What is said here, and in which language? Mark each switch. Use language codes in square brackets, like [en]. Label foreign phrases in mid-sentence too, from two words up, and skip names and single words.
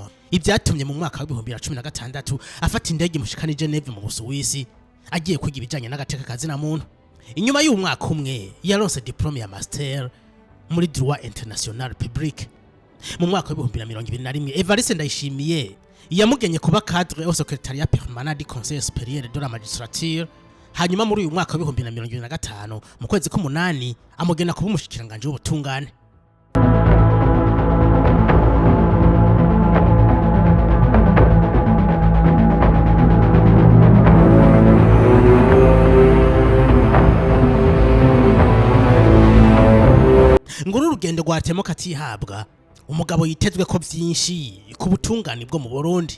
[rn] Ibyatumye mu mwaka wa 2016 afata indege mushikana Geneve mu Busuwisi agiye kwiga ibijanye n'agateka kazina muntu. Inyuma y'umwaka umwe yaronse diplome ya master muri [fr] droit international public. [rn] Mu mwaka wa 2021 Evariste Ndayishimiye yamugenye kuba [fr] cadre au secrétariat permanent du Conseil supérieur de la magistrature. [rn] Hanyuma muri uyu mwaka wa 2025 mu kwezi k'umunani amugena kuba umushikiranganje w'ubutungane. Nguru urugendo rwa Artemo Katihabwa, umugabo yitezwe ko byinshi ku butungane bwo mu Burundi.